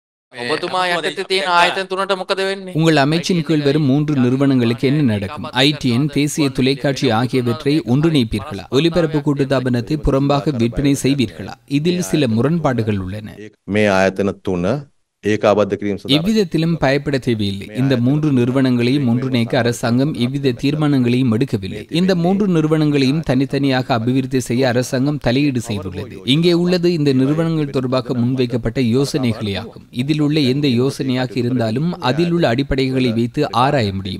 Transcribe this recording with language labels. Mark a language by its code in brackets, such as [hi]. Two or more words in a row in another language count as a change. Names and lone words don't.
[si] ඔබතුමා යටතේ තියෙන ආයතන තුනට මොකද වෙන්නේ? [ta] உங்கள் அமைச்சின் கீழ் வரும் 3 நிறுவனங்களுக்கு என்ன நடக்கும்? ITN, தேசிய தொலைக்காட்சி ஆகியவற்றை ஒன்றிணைப்பீர்களா? ஒலிபரப்பு கூட்டுத்தாபனத்தை புறம்பாக விற்பனை செய்வீர்களா? இதில் சில முரண்பாடுகள் உள்ளன. [si] මේ ආයතන තුන ඒකාබද්ධ කිරීම සඳහා [ta] எவ்விதத்திலும் பயப்பட தேவையில்லை. இந்த 3 நிறுவனங்களையும் ஒன்றிணைக்க அரசாங்கம் எவ்வித தீர்மானங்களையும் எடுக்கவில்லை. இந்த 3 நிறுவனங்களையும் தனித்தனியாக அபிவிருத்தி செய்ய அரசாங்கம் தலையீடு செய்துள்ளது. இங்கே உள்ளது இந்த நிறுவனங்கள் தொடர்பாக முன்வைக்கப்பட்ட யோசனைகளே ஆகும். இதில் உள்ள எந்த யோசனையாக இருந்தாலும் அதில் உள்ள அடிப்படைகளை வைத்து ஆராய முடியும்.